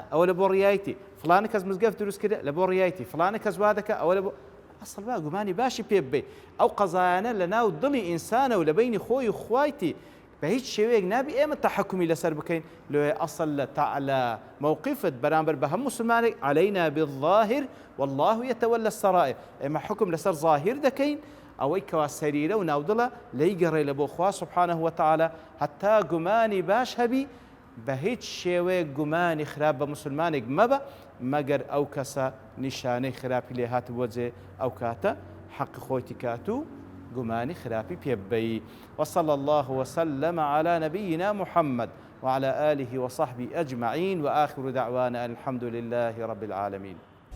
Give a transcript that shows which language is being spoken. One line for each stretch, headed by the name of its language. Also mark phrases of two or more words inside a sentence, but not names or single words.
Central Kurdish: ئەوە لە بۆ ڕیایەتی فڵانە کەس مزگەفت دروست کرد لە بۆ ڕیایەتی فڵانە کەس وا دەکە ئەوە لە بۆ ئەسڵ وایە گومانی باشی پێ ببێ ئەو قەزایانە لە ناو دڵی ئینسانە و لە بینی خۆی و خوایتی بە هیچ شێوەیەک نابی ئێمە تەحەکومی لەسەر بکەین لێ ئەسڵ لە مووقیفت بەرامبەر بە هەموو مسلمانێک
Arabic: عەلەینا بالظاهر والله يتولى السرائر
Central Kurdish: ئێمە حکم لەسەر ظاهر دەکەین ئەوەی کەوا سەریرە و ناودڵە لی گەڕێ لە بۆ خوا
Arabic: سبحانه وتعالى
Central Kurdish: هەتا گومانی باش هەبی بە هیچ شێوەیەک گومانی خراپ بە مسلمانێک مەبە مەگەر ئەو کەسە نیشانەی خراپی لێ هاتبووە جێ ئەو کاتە حەق خۆیتی کات و گومانی خراپی پێ ببەی.
Arabic: وصلى الله وسلم على نبينا محمد وعلى آله وصحبه أجمعين وآخر دعوانا الحمد لله رب العالمين.